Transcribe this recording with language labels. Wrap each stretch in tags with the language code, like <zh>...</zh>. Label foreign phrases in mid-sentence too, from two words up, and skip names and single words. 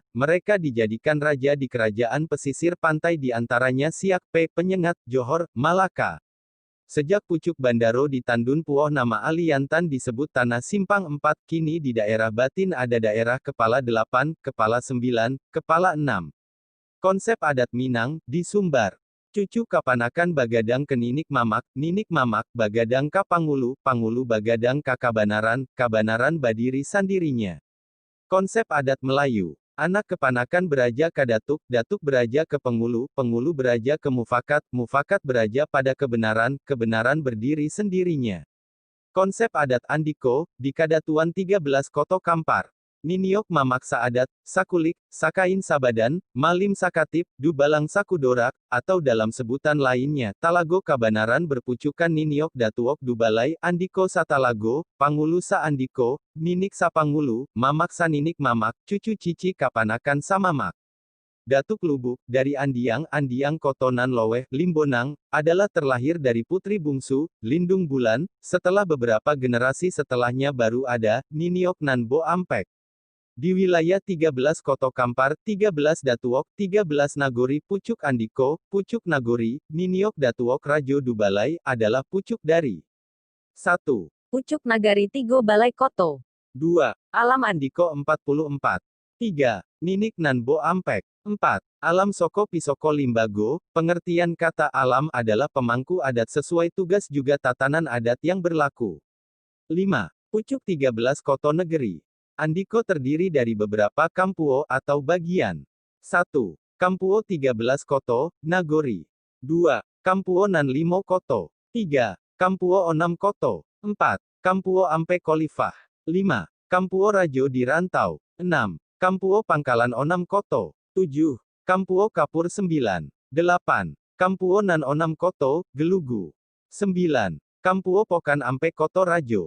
<id>Mereka dijadikan raja di kerajaan pesisir pantai di antaranya Siak P. Penyengat, Johor, Malaka. Sejak pucuk Bandaro di Tandun Puoh nama Aliantan disebut Tanah Simpang 4, kini di daerah Batin ada daerah Kepala 8, Kepala 9, Kepala 6. Konsep adat Minang, di Sumbar.</id> <min>Cucu kapanakan Bagadang ke Ninik Mamak, Bagadang ka Pangulu, Pangulu Bagadang ka Kabanaran, Kabanaran Badiri sandirinya.</min> <id>Konsep adat Melayu. Anak kepanakan beraja ke Datuk, Datuk beraja ke Pengulu, Pengulu beraja ke Mufakat, Mufakat beraja pada kebenaran, kebenaran berdiri sendirinya. Konsep adat Andiko, di Kadatuan 13 Koto Kampar.</id> <min>Niniok Mamak Saadat, Sakulik, Sakain Sabadan, Malim Sakatip, Dubalang Sakudorak,</min> <id>atau dalam sebutan lainnya,</id> <min>Talago Kabanaran berpucukan Niniok Datuok Dubalai, Andiko Satalago, Pangulu Sa Andiko, Ninik Sa Pangulu, Mamak Sa Ninik Mamak, cucu cici kapanakan Samamak.</min> <id>Datuk Lubuk, dari Andiang, Andiang Kotonan Loweh, Limbonang, adalah terlahir dari putri bungsu, Lindung Bulan, setelah beberapa generasi setelahnya baru ada, Niniok Nanbo Ampek. Di wilayah 13 Koto Kampar, 13 Datuok, 13 Nagori Pucuk Andiko, Pucuk Nagori, Niniok Datuok Rajo Dubalai, adalah pucuk dari 1. Pucuk Nagari Tigo Balai Koto. 2. Alam Andiko 44. 3. Ninik Nanbo Ampek. 4. Alam Soko Pisoko Limbago, pengertian kata alam adalah pemangku adat sesuai tugas juga tatanan adat yang berlaku. 5. Pucuk 13 Koto Negeri. Andiko terdiri dari beberapa kampuo atau bagian. 1. Kampuo 13 Koto, Nagori. 2. Kampuo Nan 5 Koto. 3. Kampuo Onam Koto. 4. Kampuo Ampe Kolifah. 5. Kampuo Rajo di Rantau. 6. Kampuo Pangkalan Onam Koto. 7. Kampuo Kapur 9. 8. Kampuo Nan Onam Koto, Gelugu. 9. Kampuo Pokan Ampe Koto Rajo.</id>